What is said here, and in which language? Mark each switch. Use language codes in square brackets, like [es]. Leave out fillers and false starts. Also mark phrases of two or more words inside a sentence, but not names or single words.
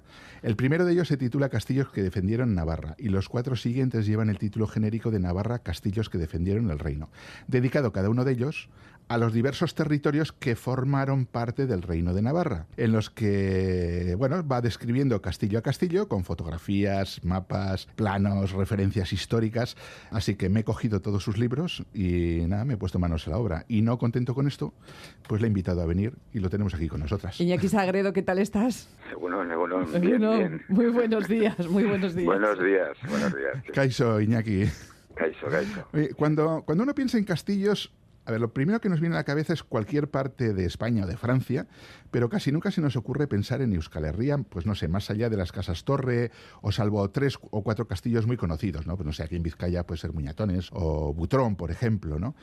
[es] El primero de ellos se titula Castillos que defendieron Navarra y los 4 siguientes llevan el título genérico de Navarra, Castillos que defendieron el reino, dedicado cada uno de ellos a los diversos territorios que formaron parte del Reino de Navarra, en los que, bueno, va describiendo castillo a castillo con fotografías, mapas, planos, referencias históricas. Así que me he cogido todos sus libros y nada, me he puesto manos a la obra. Y no contento con esto, pues le he invitado a venir y lo tenemos aquí con nosotras. Iñaki Sagredo, ¿qué tal estás? Bueno, bien. Muy buenos días. Buenos días. [eu] Kaixo, Iñaki. Kaixo. [es] Oye, cuando uno piensa en castillos, a ver, lo primero que nos viene a la cabeza es cualquier parte de España o de Francia, pero casi nunca se nos ocurre pensar en Euskal Herria, pues no sé, más allá de las casas Torre, o salvo 3 o 4 castillos muy conocidos, ¿no? Pues no sé, aquí en Vizcaya puede ser Muñatones o Butrón, por ejemplo, ¿no?